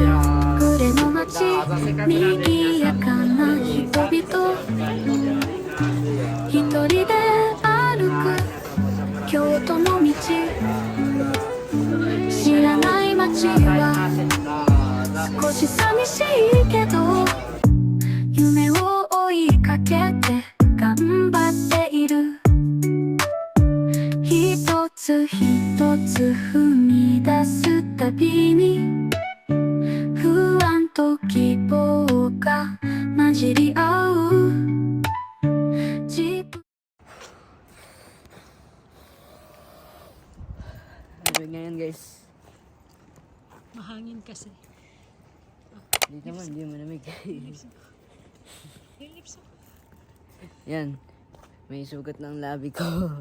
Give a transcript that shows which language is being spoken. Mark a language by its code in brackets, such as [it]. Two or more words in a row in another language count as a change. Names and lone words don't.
[ja] 暮れの街、賑やかな人々、一人で歩く京都の道、知らない街は少し寂しいけど、夢を追いかけて頑張っている、一つ一つ踏み出すたびに不安と希望が混じり合う、自分 [tl] Ngayon guys, Mahangin kasi. dito naman, hindi malamig. Lips ako. Yan, may sugat ng labi ko.